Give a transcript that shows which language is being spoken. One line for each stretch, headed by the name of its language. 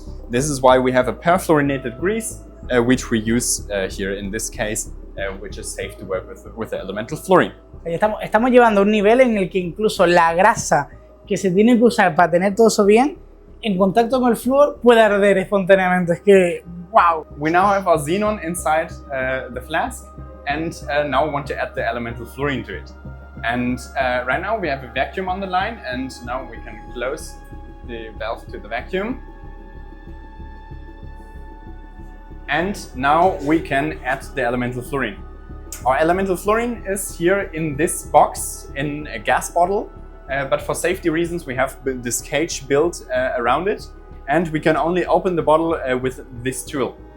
English: This is why we have a perfluorinated grease, which we use here in this case, which is safe to work with the elemental fluorine.
Spanish: Estamos llevando a un nivel en el que incluso la grasa que se tiene que usar para tener todo eso bien, en contacto con el flúor puede arder espontáneamente. Es que, wow.
English: We now have our xenon inside the flask, and now we want to add the elemental fluorine to it. And right now we have a vacuum on the line, and now we can close the valve to the vacuum. And now we can add the elemental fluorine. Our elemental fluorine is here in this box in a gas bottle, but for safety reasons we have this cage built around it, and we can only open the bottle with this tool.